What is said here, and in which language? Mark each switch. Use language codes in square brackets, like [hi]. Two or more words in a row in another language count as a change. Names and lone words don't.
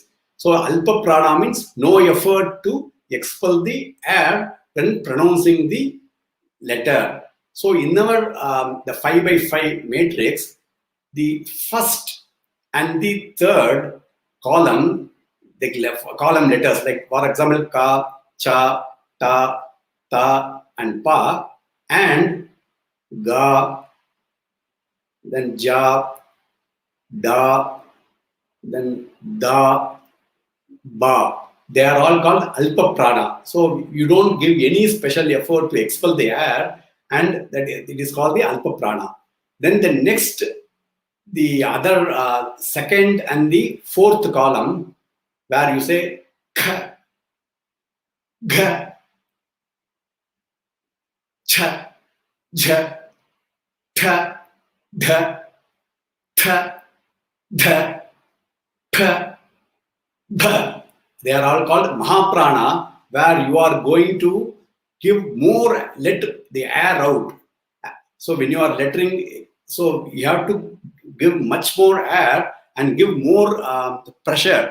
[en] So [sa] alpa prana [en] means no effort to expel the air when pronouncing the letter. So in our the 5 by 5 matrix, the first and the 3rd column, the column letters, like for example, ka, cha, ta, ta, and pa, and ga, then ja, da, then da, ba. They are all called [sa] alpa prana. [en] So you don't give any special effort to expel the air, and that it is called the [sa] alpa prana. [en] Then the next, the other 2nd and the 4th column, where you say kha, gha, cha, jha, tha, dha, tha, dha, pa, bha. They are all called Mahaprana, where you are going to give more, let the air out. So when you are lettering, so you have to give much more air and give more pressure.